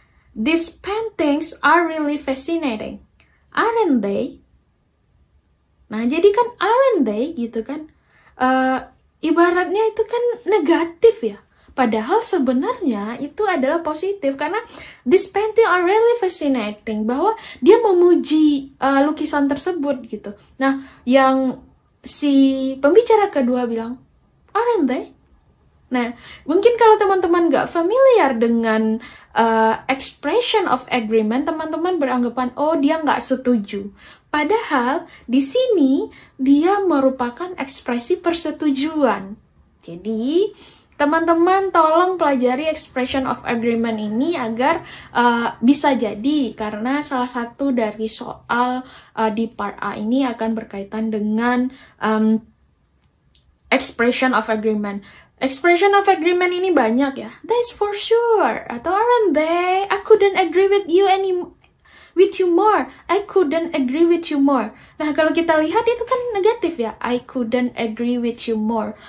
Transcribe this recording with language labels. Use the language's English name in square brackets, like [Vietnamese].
[English] These paintings are really fascinating, aren't they? [Indonesian] Nah, jadi kan aren't they gitu kan? Ibaratnya itu kan negatif ya. Padahal sebenarnya itu adalah positif karena [English] this painting are really fascinating, [Indonesian] bahwa dia memuji lukisan tersebut gitu. Nah, yang si pembicara kedua bilang aren't they? Nah, mungkin kalau teman-teman nggak familiar dengan expression of agreement, teman-teman beranggapan, oh dia nggak setuju. Padahal di sini dia merupakan ekspresi persetujuan. Jadi, teman-teman tolong pelajari expression of agreement ini agar bisa jadi, karena salah satu dari soal di part A ini akan berkaitan dengan expression of agreement. Expression of agreement ini banyak ya. [English] That's for sure. Atau aren't they? I couldn't agree with you more. I couldn't agree with you more. [Indonesian] Nah, kalau kita lihat itu kan negatif ya. [English] I couldn't agree with you more.